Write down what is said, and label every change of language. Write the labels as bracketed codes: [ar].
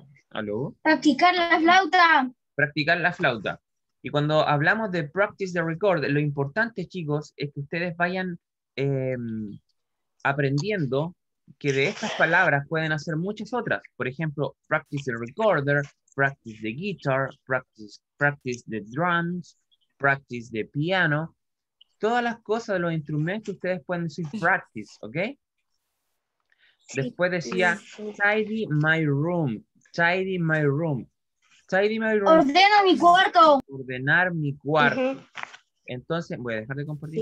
[es] ¿Aló? Practicar la flauta. Practicar la flauta. Y cuando hablamos de [en] practice the record, [es] lo importante, chicos, es que ustedes vayan aprendiendo que de estas palabras pueden hacer muchas otras. Por ejemplo, [en] practice the recorder, practice the guitar, practice the drums, practice the piano. [es] Todas las cosas de los instrumentos ustedes pueden decir practice, ¿ok? Después decía [en] tidy my room, tidy my room. Tidy my room. [es] Ordena mi cuarto. Ordenar mi cuarto. Entonces, voy a dejar de compartir.